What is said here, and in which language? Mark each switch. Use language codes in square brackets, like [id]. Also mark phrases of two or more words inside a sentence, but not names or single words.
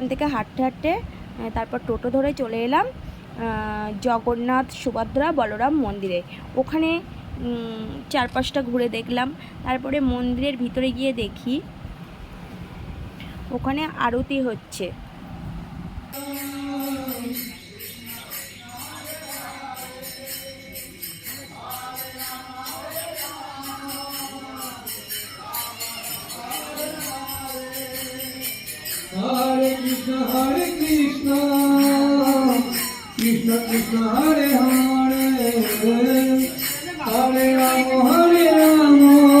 [bn] থেকে হাঁটতে হাঁটতে তারপর টোটো ধরে চলে এলাম জগন্নাথ সুভদ্রা বলরাম মন্দিরে। ওখানে 4-5টা ঘুরে দেখলাম। তারপরে মন্দিরের ভিতরে গিয়ে দেখি ওখানে আরতি হচ্ছে। Hare Krishna, Krishna Krishna, Hare Hare, Hare Rama, Hare Rama,